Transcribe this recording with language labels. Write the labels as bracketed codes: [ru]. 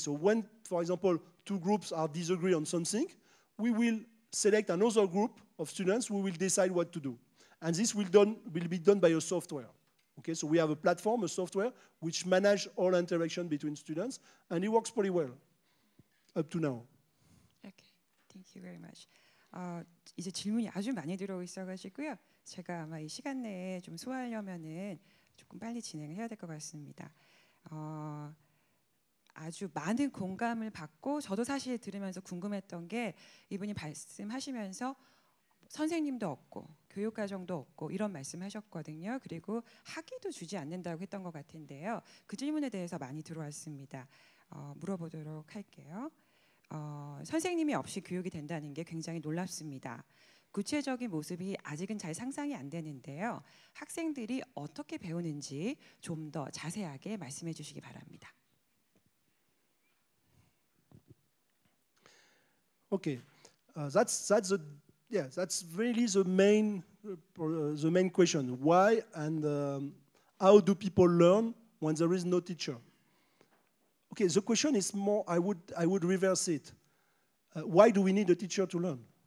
[en] So when, for example, two groups are disagree on something, we will select another group of students who will decide what to do. And this will be done by a software. Okay, so we have a platform, a software, which manages all interaction between students, and it works pretty well up to now. Okay, thank you very much. [ko] 이제 질문이 아주 많이 들어오고 있어가지고요. 제가 아마 이 시간 내에 좀 소화하려면은 조금 빨리 진행을 해야 될 것 같습니다. 아주 많은 공감을 받고 저도 사실 들으면서 궁금했던 게 이분이 말씀하시면서 선생님도 없고 교육과정도 없고 이런 말씀하셨거든요. 그리고 학위도 주지 않는다고 했던 것 같은데요. 그 질문에 대해서 많이 들어왔습니다. 물어보도록 할게요. 선생님이 없이 교육이 된다는 게 굉장히 놀랍습니다. 구체적인 모습이 아직은 잘 상상이 안 되는데요. 학생들이 어떻게 배우는지 좀 더 자세하게 말씀해 주시기 바랍니다. [en] Okay, that's really the main question. Why and how do people learn when there is no teacher? Okay, the question is more. I would reverse it. Why do we need a teacher to learn?